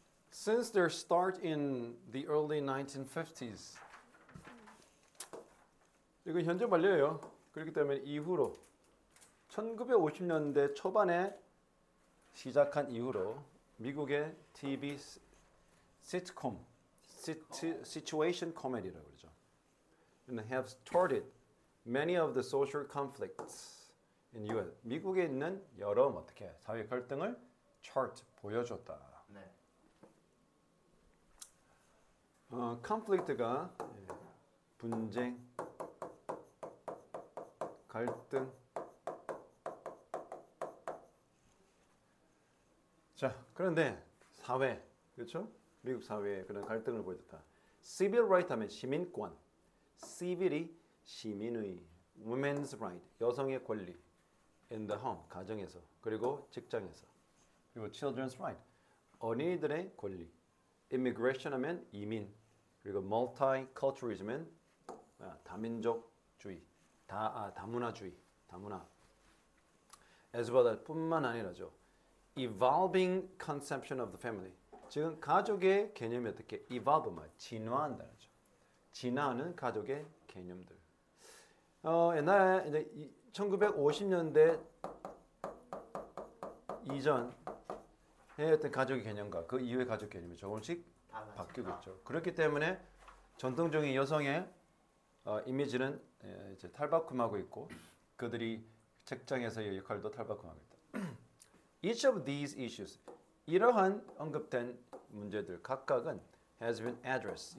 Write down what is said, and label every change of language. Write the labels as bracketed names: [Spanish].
[English] Since their start in the early 1950s, [Korean] 이건 현재 완료예요. 그렇기 때문에 이후로 1950년대 초반에 시작한 이후로 미국의 TV 시트콤, situation comedy라고 그러죠. [English] And have started many of the social conflicts in U.S. [Korean] 미국에 있는 여러 어떻게 사회 갈등을 chart 보여줬다. 네. conflict가 분쟁, 갈등. 자, 그런데 사회, 그렇죠? 미국 사회의 그런 갈등을 보여줬다. civil right 하면 시민권, civil이 시민의, women's right, 여성의 권리, in the home, 가정에서, 그리고 직장에서, 그리고 children's right, 어린이들의 권리, immigration 하면 이민, 그리고 multiculturalism은 다민족주의, 다문화주의, 다문화. [English] as well as [Korean] 뿐만 아니라죠. [English] evolving conception of the family. [Korean] 지금 가족의 개념이 어떻게 evolve, 진화한다는 거죠. 진화하는 가족의 개념들. 옛날에 이제 1950년대 이전 어떤 가족의 개념과 그 이후의 가족 개념이 조금씩 바뀌고 있죠. 그렇기 때문에 전통적인 여성의 이미지는 이제 탈바꿈하고 있고 그들이 직장에서의 역할도 탈바꿈하고 있다. [English] Each of these issues, [Korean] 이러한 언급된 문제들 각각은 [English] has been addressed.